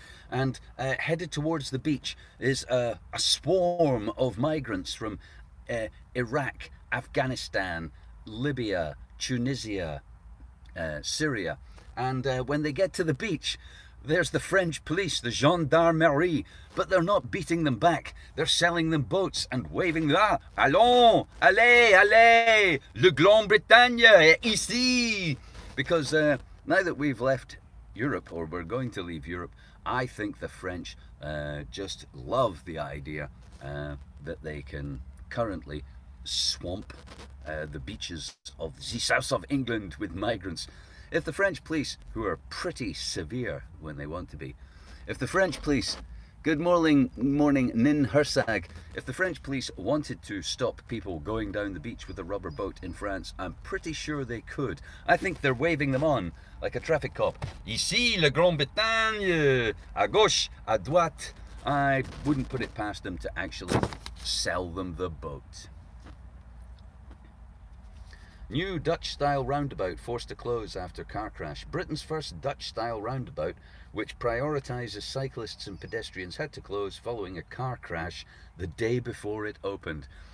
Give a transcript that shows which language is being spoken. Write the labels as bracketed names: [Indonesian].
[English] And headed towards the beach is a swarm of migrants from Iraq, Afghanistan, Libya, Tunisia, Syria. And when they get to the beach, there's the French police, the gendarmerie, but they're not beating them back. They're selling them boats and waving them. [French] Ah, allons, allez, allez, le Grande-Bretagne est ici. [English] Because now that we've left Europe, or we're going to leave Europe, I think the French just love the idea that they can currently swamp the beaches of the south of England with migrants. If the French police, who are pretty severe when they want to be, if the French police, good morning Nin Hersag, if the French police wanted to stop people going down the beach with a rubber boat in France, I'm pretty sure they could. I think they're waving them on like a traffic cop. [French] Ici, le Grande-Bretagne, à gauche, à droite. [English] I wouldn't put it past them to actually sell them the boat. New Dutch-style roundabout forced to close after car crash. Britain's first Dutch-style roundabout, which prioritises cyclists and pedestrians, had to close following a car crash the day before it opened.